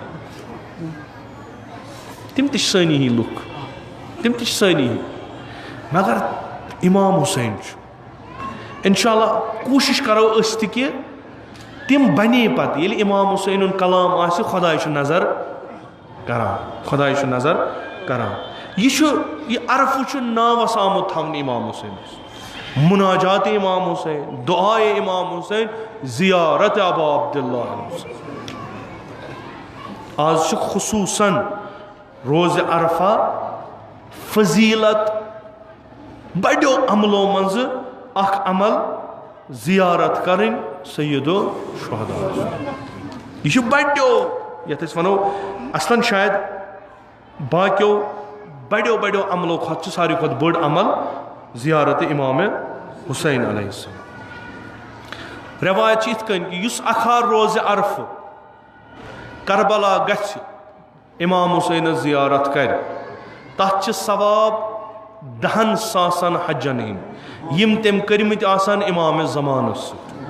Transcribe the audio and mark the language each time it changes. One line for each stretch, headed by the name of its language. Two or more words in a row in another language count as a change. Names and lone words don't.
Kashmiri: تِم تہِ چھِ سٲنی ہی لُکھ تِم تہِ چھِ سٲنی ہی مگر امام حسین چھُ انشاءاللہ کوٗشش کرو أسۍ تہِ کہِ تِم بنے پتہٕ ییٚلہِ امام حسینُن کلام آسہِ خۄداے چھُ نظر کران یہ عرفہ چھُ ناوس آمُت تھاونہٕ امام حسینس مناجات امام حسین دعائے امام حسین زیارت ابا عبداللہ حسین آج چھُ خصوصاً روز عرفہ فضیلت بڑیو عملو منٛز اکھ عمل زیارت کرٕنۍ سید الشہداء یہ چھُ بڑیو یتھ أسۍ ونو اصلاً شاید باقیو بڑیو عملو کھۄتہٕ چھُ ساروی کھۄتہٕ بٔڑ عمل زیارت امام حسین
Arabic: علیہ السلام
Kashmiri: روایت چھِ یِتھ کٔنۍ کہِ یُس اکھار روزِ عرفہٕ کربلا گژھِ امام حسینس زیارت کرِ تتھ چھِ ثواب 10,000 حجن ہٕنٛدۍ یِم تٔمۍ کٔرمٕتۍ آسان امام زمانس سۭتۍ